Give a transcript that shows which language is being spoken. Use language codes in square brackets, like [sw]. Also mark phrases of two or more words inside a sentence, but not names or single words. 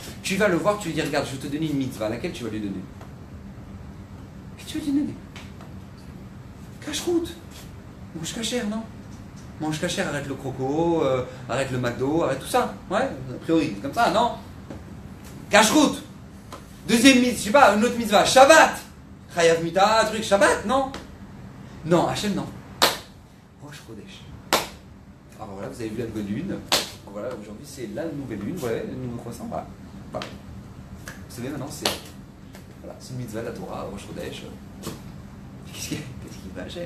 [fr] Tu vas le voir, tu lui dis, regarde, je vais te donner une mitzvah, laquelle tu vas lui donner? Qu'est-ce que tu vas lui donner? Cache-route. Mange cachère, non? Mange cachère, arrête le croco, arrête le McDo, arrête tout ça. Ouais, a priori, c'est comme ça, non? Cache-route. Deuxième mitzvah, je sais pas, une autre mitzvah, Shabbat. [he] חייב מיתה, [fr] truc, Shabbat, non? Non, Hachem, non. Rosh Chodesh. Alors voilà, vous avez vu la nouvelle lune. Voilà, aujourd'hui c'est la nouvelle lune, voilà, le nouveau croissant. Voilà. Voilà. Vous savez maintenant, c'est une mitzvah de la Torah, Rosh Chodesh. Qu'est-ce qu'il veut, Hachem?